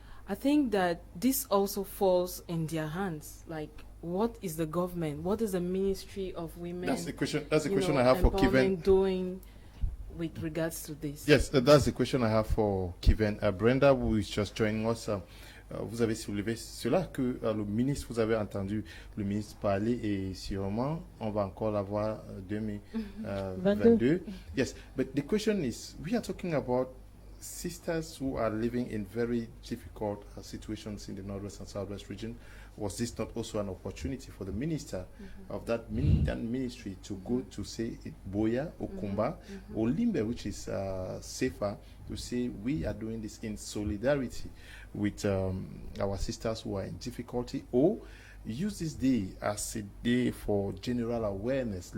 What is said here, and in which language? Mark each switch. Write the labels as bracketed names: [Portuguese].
[English] I think that this also falls in their hands. Like, what is the government? What is the Ministry of Women? That's the question. That's the question I have for Kiven doing with regards to this. Yes, that's the question I have for Kiven. Brenda, who is just joining us. [French] Vous avez soulevé cela que le ministre, vous avez entendu le ministre parler, et sûrement on va encore l'avoir 2022. [English] Yes, but the question is, we are talking about sisters who are living in very difficult situations in the Northwest and Southwest region. Was this not also an opportunity for the minister of that ministry to go to, say, Boya, Okumba, or Limbe, which is safer, to say we are doing this in solidarity with our sisters who are in difficulty, or use this day as a day for general awareness?